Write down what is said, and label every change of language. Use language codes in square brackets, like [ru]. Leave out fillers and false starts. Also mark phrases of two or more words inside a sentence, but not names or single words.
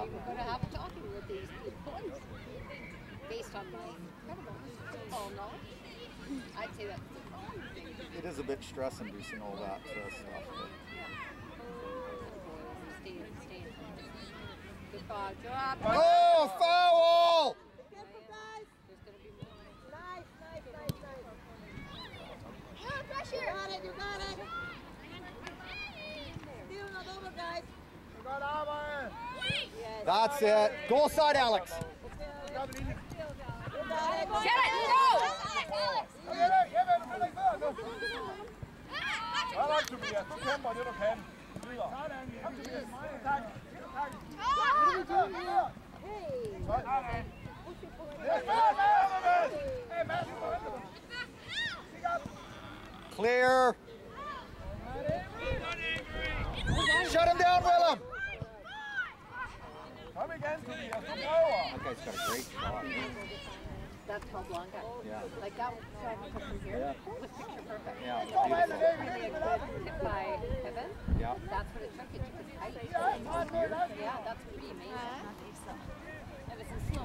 [en] we're going to have a talking with these boys. Based on my incredible football knowledge, I'd say that's the wrong thing. It is a bit stress-inducing, all that stuff. Stay in. Good job. Oh, foul! There's going to be more. [da] Godt arbejde. [en] That's it. Goal side, Alex. Get it! Go! [da] Jeppe, Jeppe, du kan ikke føre nu. Hold op, Tobias. Du kæmper det, du kan. Videre. Kom, Tobias. Tak. Tak. Hey, Mads, du må vente. [en] Clear. Shut him down, Willem. [da] Kom igen, Tobias. Du prøver. [en] That guy's got a great shot. That's how Blanca. Yeah. Like that shot come from here was picture perfect. Yeah, Like, beautiful. really good tip by Evan. Yeah. That's what it took. It took his height. Yeah, that's pretty amazing. Evan